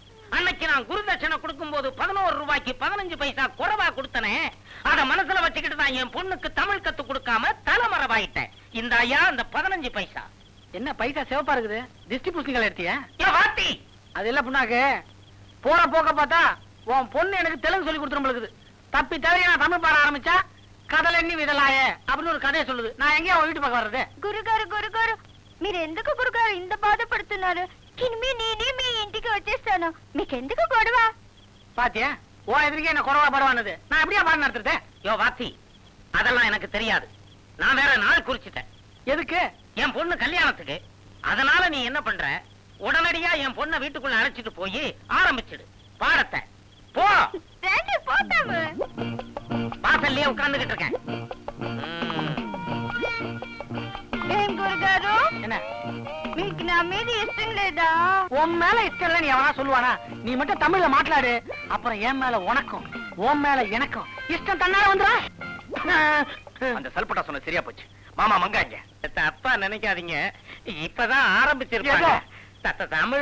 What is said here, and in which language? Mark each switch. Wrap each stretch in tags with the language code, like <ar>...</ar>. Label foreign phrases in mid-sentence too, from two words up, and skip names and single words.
<ta>அன்னைக்கு நான் குருதட்சணை கொடுக்கும் போது 11 ரூபாய்க்கு 15 பைசா குறைவா கொடுத்தனே, அத மனசுல வச்சுக்கிட்டு நான் என் பொண்ணுக்கு தமிழ் கத்து கொடுக்காம தலைமறைவாயிட்டேன். இந்த ஐயா அந்த 15 பைசா. என்ன பைசா சிவப்பா இருக்குது? டிஸ்ட்ரிபியூஷன் எடுத்தியா? வாத்தி அது இல்ல புண்ணாக்கு. போற போக்க பார்த்தா உன் பொண்ணு எனக்கு தெலுங்கு சொல்லி கொடுத்துரும்பளுக்குது. தப்பி தவிர நான் தமிழ் பாட ஆரம்பிச்சா</ta> <te>కథలు ఎన్ని విదలాయే</te> <ta>அப்படின்னு ஒரு கதையை சொல்லுது. நான் எங்கேயா வீட்டு பக்கம் வர்றது?</ta> <te>గురుగారు మీరు ఎందుకు గురుగారు ఇంత బాధపడుతున్నారు? ఇనిమి నేనే మీ ఇంటికి వచ్చేస్తాను. మీకెందుకు గొడవ?</te> <ta>பாத்தியா, ஓ எதிரிக்கே என்ன குறவா படுவானது. நான் எப்படியா பாடம் நடத்துறேன்? யோ வாத்தி, அதெல்லாம் எனக்கு தெரியாது. நான் வேற நாள் குறிச்சிட்டேன். எதுக்கு? என் பொண்ணு கல்யாணத்துக்கு. அதனால நீ என்ன பண்ற, உடனடியா என் பொண்ணை வீட்டுக்குள்ள அழைச்சிட்டு போய் ஆரம்பிச்சிடு பாடத்தை. போ.</ta> <te>రండి పోతాము.</te> <ta>வாசல்லையே உட்கார்ந்துகிட்டு இருக்கேன்.</ta> <te>ఏం గురుగారు?</te> <ta>என்ன</ta> <te>మీకు నా మీద ఇష్టం లేదా?</te> <ta>உன் மேல இஷ்டம் இல்ல நீ எவனா சொல்லுவானா? நீ மட்டும் தமிழ்ல மாట్లాடு, அப்புறம் என் மேல உனக்கும் உன் மேல எனக்கும் இஷ்டம் தன்னால வந்துடா. அந்த சல்பட்டா சொன்ன சரியா போச்சு. மாமா மங்காங்க அப்பா நினைக்காதீங்க, இப்பதான் ஆரம்பிச்சிருக்காங்க தமிழ.</ta>